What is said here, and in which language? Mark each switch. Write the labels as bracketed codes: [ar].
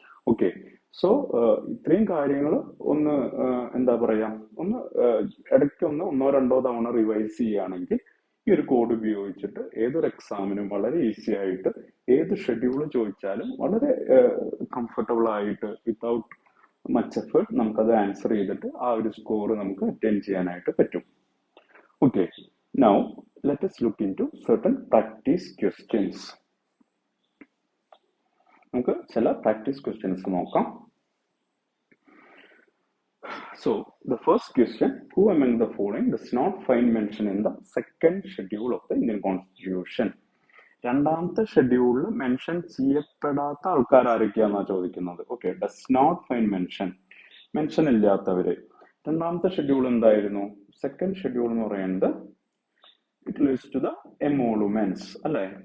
[ml] Okay, so ഇത്രയും കാര്യങ്ങൾ ഒന്ന് എന്താ പറയാ, ഒന്ന് ഇടയ്ക്ക് ഒന്നോ രണ്ടോ തവണ റിവൈസ് ചെയ്യുകയാണെങ്കിൽ ഈ ഒരു കോഡ് ഉപയോഗിച്ചിട്ട് ഏതൊരു എക്സാമിനും വളരെ ഈസി ആയിട്ട് ഏത് ഷെഡ്യൂൾ ചോദിച്ചാലും വളരെ കംഫർട്ടബിൾ ആയിട്ട് [en] without much effort [ml] നമുക്കത് ആൻസർ ചെയ്തിട്ട് ആ ഒരു സ്കോർ നമുക്ക് അറ്റൈൻ ചെയ്യാനായിട്ട് പറ്റും. [en] Okay, now let us look into certain practice questions. [ml] നമുക്ക് ചില പ്രാക്ടീസ് ക്വസ്റ്റ്യൻസ് നോക്കാം. [en] So, the first question, who among the following does not find mention in the second schedule of the Indian Constitution? [ml] രണ്ടാമത്തെ ഷെഡ്യൂളിൽ mention ചെയ്യപ്പെടാത്ത ആൾക്കാർ ആരൊക്കെയാണെന്നാണ് ചോദിക്കുന്നത്. [en] Okay, does not find mention ഇല്ലാത്തവര്. [ml] രണ്ടാമത്തെ schedule എന്തായിരുന്നു? സെക്കൻഡ് ഷെഡ്യൂൾ എന്ന് പറയുന്നത് [en] it relates to the emoluments [ml] അല്ലെ.